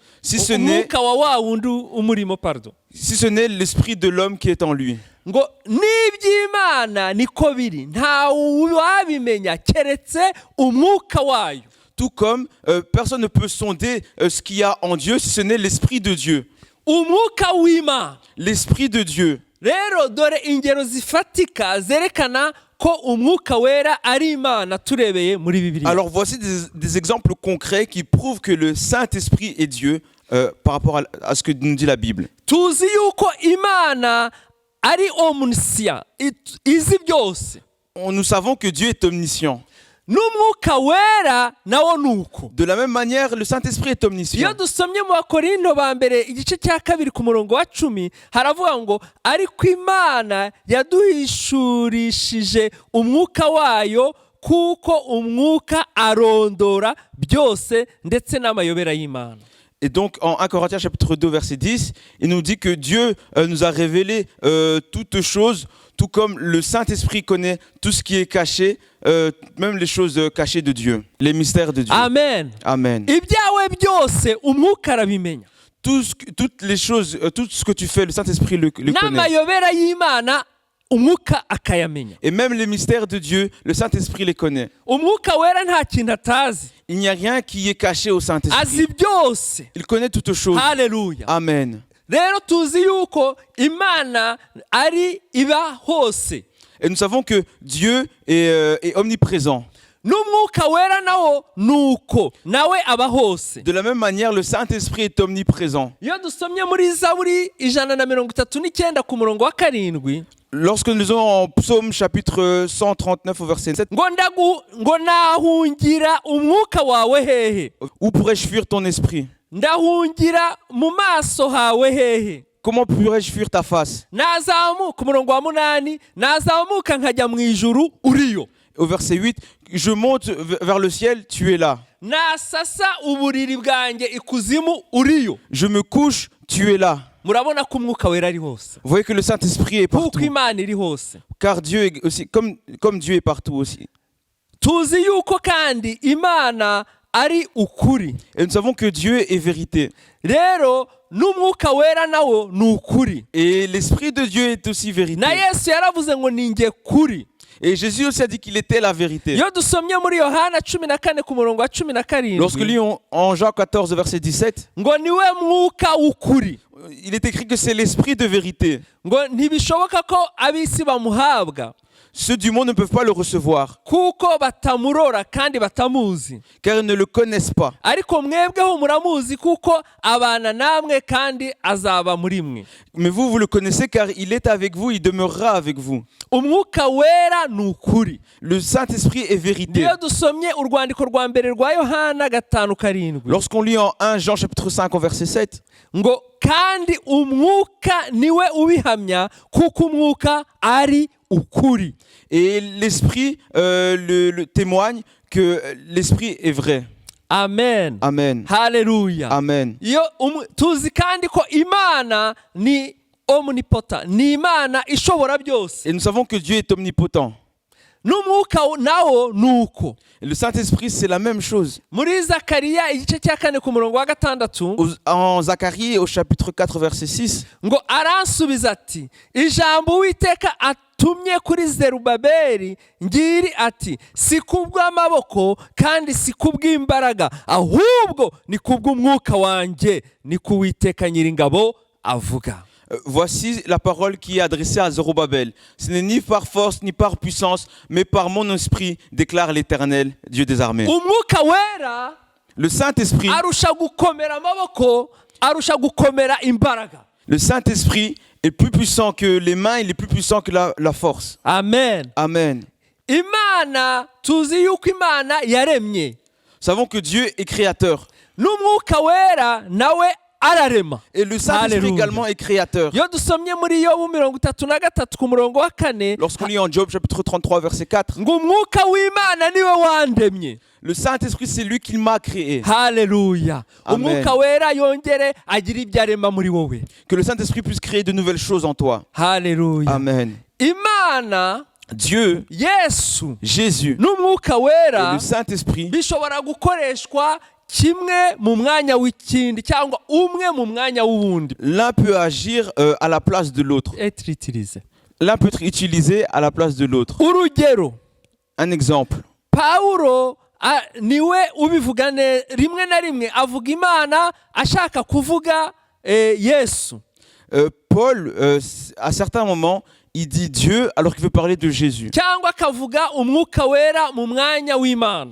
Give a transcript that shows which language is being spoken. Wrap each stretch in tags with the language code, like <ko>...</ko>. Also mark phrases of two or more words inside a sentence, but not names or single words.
<fr>Si ce n'est-</fr> <rw>Umwuka wa wundi umurimo,</rw> <fr>pardon. si ce n'est l'esprit de l'homme qui est en lui.</fr> <rw>Ngo n'iby'Imana niko biri, nta wabimenya keretse umwuka wayo.</rw> <fr>Tout comme personne ne peut sonder ce qu'il y a en Dieu si ce n'est l'esprit de Dieu.</fr> <rw>Umwuka w'Imana.</rw> <fr>L'esprit de Dieu.</fr> <rw>Rero dore ingero zifatika zerekana ko umwuka wera ari Imana turebeye muri Bibiliya.</rw> <fr>Alors voici des exemples concrets qui prouvent que le Saint-Esprit est Dieu par rapport à ce que nous dit la Bible.</fr> <rw>Tuzi yuko Imana ari omniscient, izi byose.</rw> <fr>Nous savons que Dieu est omniscient.</fr> <rw>N'umwuka wera nawo nuko.</rw> <fr>De la même manière, le Saint-Esprit est</fr> <rw>Iyo</rw> <fr>omniscient.</fr> <rw>dusomye mu Bakorinto ba mbere igice cya 2 ku murongo wa 10 haravuga ngo ariko Imana yaduhishurishije umwuka wayo kuko umwuka arondora byose ndetse n'amayobera y'Imana.</rw> <fr>Et donc, en 1 Corinthiens chapitre 2, verset 10, il nous dit que Dieu nous a révélé toutes choses, tout comme le Saint-Esprit connaît tout ce qui est caché, même les choses cachées de Dieu, les mystères de Dieu. Amen. Amen.</fr> <rw>Ibyawe byose umwuka arabimenya.</rw> <fr>Toutes les choses, tout ce que tu fais, le Saint-Esprit le connaît.</fr> <rw>N'amayobera y'Imana umwuka akayamenya.</rw> <fr>Et même les mystères de Dieu, le Saint-Esprit les connaît.</fr> <rw>Umwuka wera nta kintu atazi.</rw> <fr>Il n'y a rien qui est caché au</fr> <rw>Azi</rw> <fr>Saint-Esprit.</fr> <rw>byose.</rw> <fr>Il connaît toutes choses.</fr> <rw>Haleluya.</rw> <fr>Amen.</fr> <rw>Rero tuzi yuko Imana ari iba hose.</rw> <fr>Et nous savons que Dieu est omniprésent.</fr> <rw>N'umwuka wera nawo nuko nawe aba hose.</rw> <fr>De la même manière, le Saint-Esprit est omniprésent.</fr> <rw>Iyo dusomye muri Zaburi 139 ku murongo wa 7</rw> <fr>Lorsque nous sommes en Psaume chapitre 139 au verset 7,</fr> <rw>ngo nahungira umwuka wawe hehe?</rw> <fr>où pourrais-je fuir ton esprit?</fr> <rw>Ndahungira mu maso hawe hehe?</rw> <fr>Comment pourrais-je fuir ta face?</fr> <rw>Nazamuka ku murongo wa 8 nazamuka nkajya mu ijuru uriyo.</rw> <fr>Au verset 8, je monte vers le ciel, tu es là.</fr> <rw>Nasasa uburiri bwanjye ikuzimu uriyo.</rw> <fr>Je me couche, tu es là.</fr> <rw>Murabona ko umwuka wera ari hose.</rw> <fr>Vous voyez que le Saint-Esprit est partout.</fr> <rw>Kuko Imana iri hose.</rw> <fr>Car Dieu est aussi, comme Dieu est partout aussi.</fr> <rw>Tuzi yuko kandi Imana ari ukuri.</rw> <fr>Et nous savons que Dieu est vérité.</fr> <rw>Rero n'umwuka wera nawo ni ukuri.</rw> <fr>Et l'Esprit de Dieu est aussi vérité.</fr> <rw>Na Yesu yaravuze ngo ninjye kuri.</rw> <fr>Et Jésus aussi a dit qu'il était la vérité.</fr> <rw>Iyo dusomye muri Yohana 14 ku murongo wa 17</rw> <fr>Lorsque lisons en Jean 14, verset 17,</fr> <rw>ngo niwe mwuka w'ukuri.</rw> <fr>il est écrit que c'est l'Esprit de vérité.</fr> <rw>Ngo ntibishoboka ko ab'isi bamuhabwa</rw> <fr>Ceux du monde ne peuvent pas le recevoir,</fr> <rw>kuko batamurora kandi batamuzi.</rw> <fr>car ils ne le connaissent pas.</fr> <rw>Ariko mwebweho muramuzi kuko abana namwe kandi azaba muri mwe.</rw> <fr>Mais vous, vous le connaissez car il est avec vous, il demeurera avec vous.</fr> <rw>Umwuka wera ni ukuri.</rw> <fr>Le Saint-Esprit est vérité.</fr> <rw>Iyo dusomye urwandiko rwa mbere rwa Yohana 5:7</rw> <fr>Lorsqu'on lit en 1 Jean chapitre 5 au verset 7,</fr> <rw>ngo kandi umwuka niwe ubihamya kuko umwuka ari ukuri.</rw> <fr>et l'Esprit le témoigne que l'Esprit est vrai. Amen. Amen.</fr> <rw>Haleluya.</rw> <fr>Amen.</fr> <rw>Iyo tuzi kandi ko Imana ni omnipotent, ni Imana ishobora byose.</rw> <fr>Et nous savons que Dieu est omnipotent.</fr> <rw>N'umwuka nawo nuko.</rw> <fr>Et le Saint-Esprit, c'est la même chose.</fr> <rw>Muri Zakariya igice cya 4 ku murongo wa 6</rw> <fr>En Zacharie, au chapitre 4, verset 6,</fr> <rw>ngo aransubiza ati ijambo Uwiteka atumye kuri Zerubabeli ngiri ati si kubw'amaboko kandi si kubw'imbaraga ahubwo ni kubw'umwuka wanjye ni ku Uwiteka Nyiringabo avuga.</rw> <fr>voici la parole qui est adressée à Zorobabel. Ce n'est ni par force ni par puissance, mais par mon esprit, déclare l'Éternel, Dieu des armées.</fr> <rw>Umwuka wera</rw> <fr>Le Saint-Esprit,</fr> <rw>arusha gukomera amaboko arusha gukomera imbaraga.</rw> <fr>le Saint-Esprit est plus puissant que les mains, il est plus puissant que la force. Amen. Amen.</fr> <rw>Imana tuzi yuko Imana yaremye.</rw> <fr>Nous savons que Dieu est créateur.</fr> <rw>N'umwuka wera nawe ararema.</rw> <fr>Et le Saint-Esprit Alléluia. également est créateur.</fr> <rw>Iyo dusomye muri Yobu 33 ku murongo wa 4</rw> <fr>Lorsqu'on lit en Job chapitre 33 verset 4,</fr> <rw>ngo umwuka w'Imana niwe wandemye.</rw> <fr>le Saint-Esprit c'est lui qui m'a créé.</fr> <rw>Haleluya.</rw> <fr>Amen.</fr> <rw>Umwuka wera yongere agira ibyo arema muri wowe.</rw> <fr>Que le Saint-Esprit puisse créer de nouvelles choses en toi.</fr> <rw>Haleluya.</rw> <fr>Amen.</fr> <rw>Imana,</rw> <fr>Dieu,</fr> <rw>Yesu</rw> <fr>Jésus</fr> <rw>n'umwuka</rw> <fr>et</fr> <rw>wera</rw> <fr>le Saint-Esprit</fr> <rw>bishobora gukoreshwa kimwe mu mwanya w'ikindi cyangwa umwe mu mwanya w'ubundi.</rw> <fr>l'un peut agir à la place de l'autre. Etritirize. L'un peut être utilisé à la place de l'autre.</fr> <rw>Urugero,</rw> <fr>Un exemple.</fr> <rw>Pawulo niwe ubivuga rimwe na rimwe avuga Imana ashaka kuvuga Yesu.</rw> <fr>Paul, à certains moments, il dit Dieu alors qu'il veut parler de Jésus.</fr> <rw>cyangwa akavuga umwuka wera mu mwanya w'Imana.</rw>